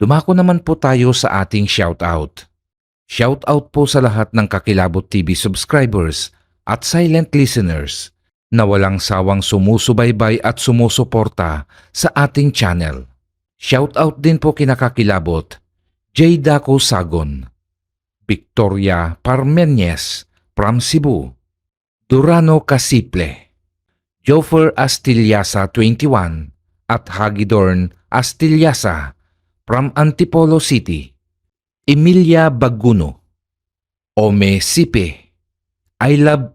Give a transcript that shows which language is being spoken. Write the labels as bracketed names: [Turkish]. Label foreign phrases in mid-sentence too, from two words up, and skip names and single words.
[Filipino] Dumako naman po tayo sa ating shoutout. Shoutout po sa lahat ng Kakilabot TV subscribers at [English] silent listeners [Filipino] na walang sawang sumusubaybay at sumusuporta sa ating channel. Shoutout din po kina Kakilabot, J. Daco Sagon, Victoria Parmeñez from Cebu, Durano Casiple, Joffer Astillasa 21 at Hagidorn Astillasa from Antipolo City, Emilia Baguno, Ome Sipe, [English] I Love